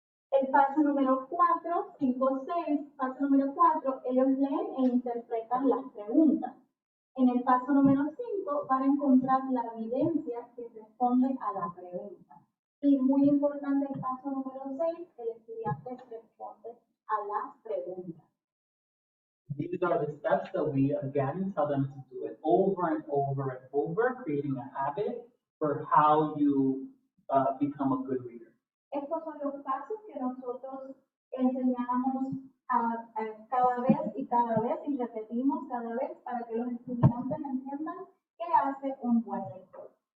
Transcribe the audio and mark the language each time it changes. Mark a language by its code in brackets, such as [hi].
[es] El paso número 4, 5, 6, paso número 4, ellos leen e interpretan las preguntas. En el paso número 5 van a encontrar la evidencia que responde a la pregunta. Y muy importante el paso número 6, el estudiante responde a la pregunta. [en] These are the steps that we again tell them to do it over and over and over, creating a habit for how you become a good reader. [es] Estos son los pasos que nosotros enseñamos cada vez y repetimos cada vez para que los estudiantes entiendan qué hace un buen lector.